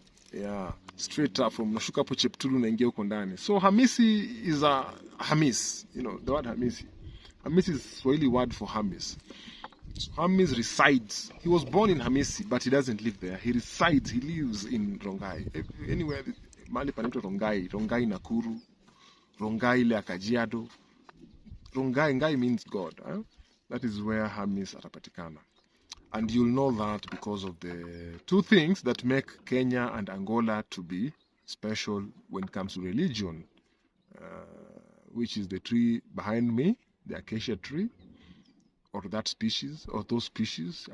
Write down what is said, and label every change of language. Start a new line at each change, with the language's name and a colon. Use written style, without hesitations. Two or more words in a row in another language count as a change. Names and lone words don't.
English: Yeah, straight up from
Swahili: Nashuka hapo Cheptulu naingia huko ndani.
English: So Hamisi is a Hamis, you know, the word Hamisi. Hamisi is Swahili word for Hamis. So Hamis resides. He was born in Hamisi, but he doesn't live there. He resides, he lives in Rongai.
Swahili: Anywhere, mahali panaitwa Rongai, Rongai Nakuru, Rongai ile Kajiado. Rongai,
English: Ngai means God. Huh? That is where Hamis atapatikana. And you'll know that because of the two things that make Kenya and Angola to be special when it comes to religion, which is the tree behind me, the acacia tree, or that species, or those species.